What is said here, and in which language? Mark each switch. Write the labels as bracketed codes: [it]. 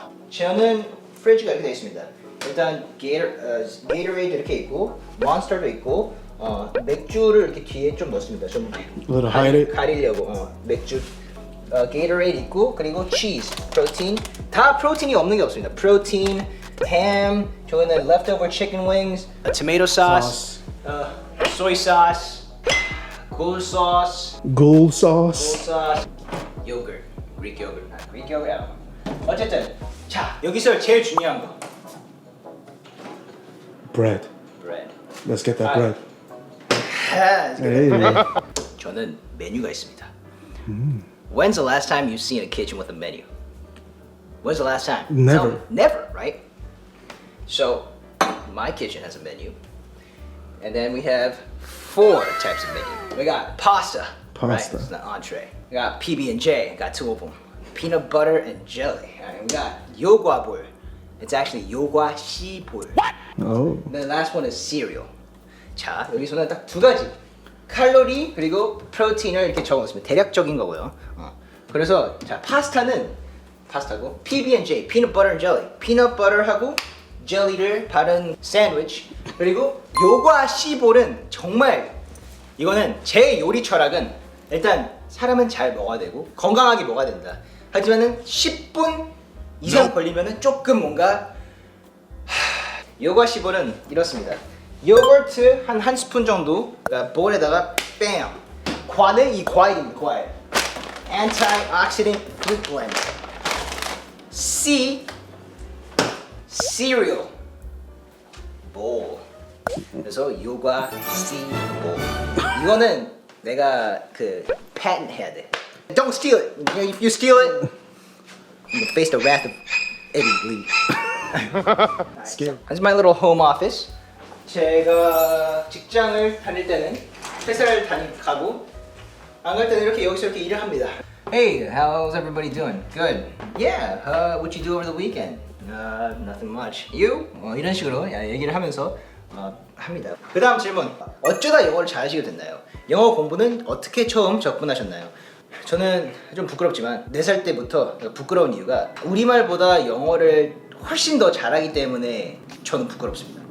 [ko] 저는 프리지가 이렇게 되어 있습니다. 일단 Gatorade 이렇게 있고 Monster도 있고 맥주를 이렇게 뒤에 좀 넣습니다. 좀 [en] A little hide it. [ko] 가리려고 맥주 Gatorade 있고 그리고 cheese, 프로틴. 다 프로틴이 없는 게 없습니다. [en] 프로틴, ham, 저거는 leftover chicken wings, tomato sauce, soy sauce, ghoul sauce, Ghoul sauce. sauce, yogurt, Greek yogurt, Greek yogurt. [ko] 어쨌든 자 여기서 제일 중요한 거 [en] Bread. bread. Let's get that 아. bread. Hey. Hey. [ko] 저는 메뉴가 있습니다. [en] When's the last time you've seen a kitchen with a menu? When's the last time? Never. Tell me. Never, right? So, my kitchen has a menu. And then we have 4 types of menu. We got pasta. Right? Pasta. It's an entree. We got PB&J. Got 2 of them. Peanut butter and jelly. All right, we got Yogwa bowl. It's actually Yogwa shi bowl. Oh. And the last one is cereal. [ko] 자, 여기서는 딱 2가지. 칼로리 그리고 프로틴을 이렇게 적어놓습니다. 대략적인 거고요. 그래서 자 파스타는 파스타고 PB&J, peanut butter and jelly. peanut butter하고 젤리를 바른 샌드위치. 그리고 요과 시볼은 정말 이거는 제 요리 철학은 일단 사람은 잘 먹어야 되고 건강하게 먹어야 된다. 하지만은 10분 이상 걸리면은 조금 뭔가 요과 시볼은 이렇습니다. 요거트 한 스푼 정도 볼에다가 뺨 과는 이 과일입니다. [en] 과일 Antioxidant fruit blend C cereal bowl 그래서 요과 C bowl [ko] 이거는 내가 그 [en] patent 해야 돼. Don't steal it. If you steal it you face the wrath of Eddie Lee. Scary. This is my little home office. [ko] 제가 직장을 다닐 때는 회사를 가고 안 갈 때는 이렇게 여기서 이렇게 일을 합니다. [en] Hey, how's everybody doing? Good. Yeah. What you do over the weekend? Nothing much. You? [ko] 이런 식으로 얘기를 하면서 합니다. 그 다음 질문. 어쩌다 영어를 잘하시게 됐나요? 영어 공부는 어떻게 처음 접근하셨나요? 저는 좀 부끄럽지만 4살 때부터 부끄러운 이유가 우리말보다 영어를 훨씬 더 잘하기 때문에 저는 부끄럽습니다.